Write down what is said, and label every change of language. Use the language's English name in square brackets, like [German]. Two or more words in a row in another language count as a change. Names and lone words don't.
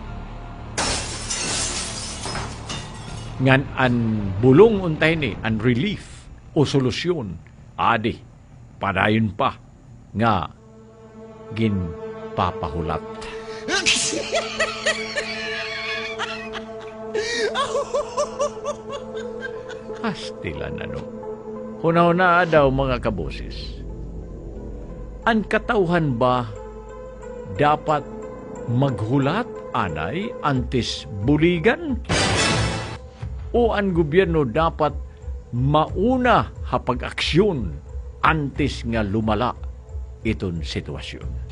[Hiligaynon] Ngan ang bulong untay ni, ang relief o solusyon, adi, padayon pa nga ginpapahulat. Pastilan ano. Huna-huna daw mga kaboses. Ang katauhan ba dapat maghulat anay antes buligan? O ang gobyerno dapat mauna hapag-aksyon antes nga lumala iton sitwasyon?